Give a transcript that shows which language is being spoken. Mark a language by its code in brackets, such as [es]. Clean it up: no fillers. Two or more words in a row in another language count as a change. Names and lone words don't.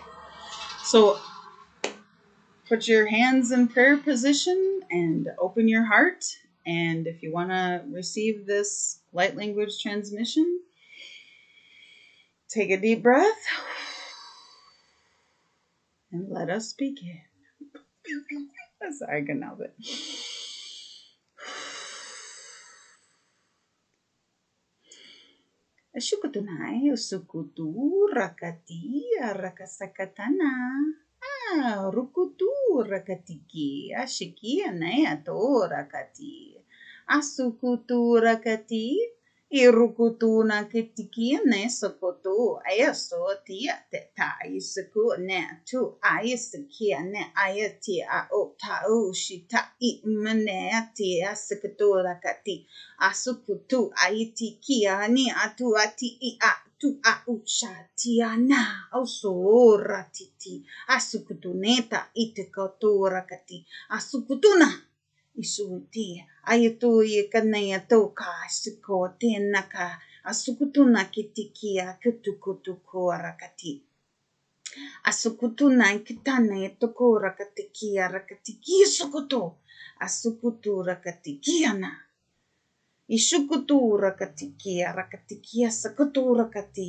[en] So put your hands in prayer position and open your heart. And if you want to receive this light language transmission, take a deep breath and let us begin. Sorry, I couldn't help it. Shukutunai, usukutu, rakati, rakasakatana. Rukutu, rakatiki, ashiki, anayato, rakati. Asukutu, rakati. Irukutu na kitiki ne sokoto ayaso tia teta isuku ne tu ayisiki ne ayati a o ta o shita I mane ati asikutu rakati asukutu ayiti kia ni atu ati I a tu a usha tia na oso ratiti asukutu neta itikotu rakati asukutu na isuti ayatu yekanaya toka siko tenaka asukutuna kitikia kutukutuku rakati asukutuna kitana toko rakatikia rakatiki sukuto asukutu rakatikiana ishukutu rakatikia sakutu rakati